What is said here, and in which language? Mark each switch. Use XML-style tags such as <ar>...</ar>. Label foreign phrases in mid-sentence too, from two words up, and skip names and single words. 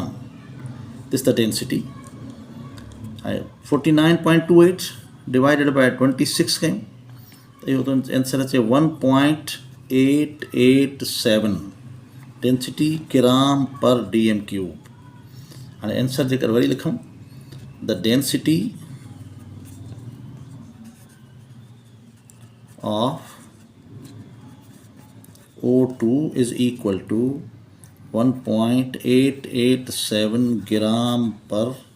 <en>This the density. 49.28 divided by 26</en> <sd>कयूं त इहो आंसर अचे</sd> <en>1.887 density gram per DM cube.</en> <sd>हाणे आंसर जेकर वरी लिखूं</sd> <en>The density of O2 is equal to 1.887 gram per DM cube.</en>